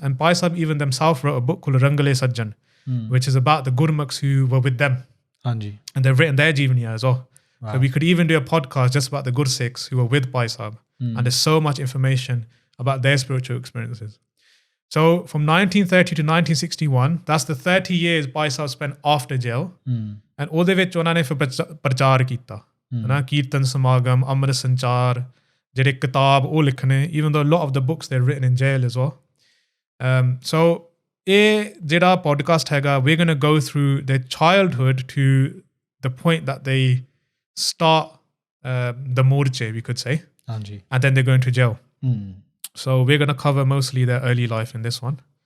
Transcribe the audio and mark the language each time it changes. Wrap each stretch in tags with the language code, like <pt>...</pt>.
<en>And Bhai Sahib even themselves wrote a book called Rangale Sajjan, which is about the Gurmukhs who were with them. And they've written their Jivaniya as well. So we could even do a podcast just about the Gursikhs who were with Bhai Sahib. And there's so much information about their spiritual experiences. So from 1930 to 1961, that's the 30 years Bhai Sahib spent after jail.</en> <pa>And ਉਹਦੇ ਵਿੱਚ ਉਹਨਾਂ ਨੇ ਫਿਰ ਪ੍ਰਚਾਰ ਕੀਤਾ, ਹਨਾ, ਕੀਰਤਨ ਸਮਾਗਮ, ਅੰਮ੍ਰਿਤ ਸੰਚਾਰ, ਜਿਹੜੇ ਕਿਤਾਬ ਉਹ ਲਿਖਣੇ,</pa> <en>even though a lot of the books they're written in jail as well. So</en> <pa>ਇਹ ਜਿਹੜਾ</pa> <en>podcast ਹੈਗਾ, we're going to go through their childhood to the point that they start the morche, we could say. And then they're going to jail. So we're going to cover mostly their early life in this one.</en>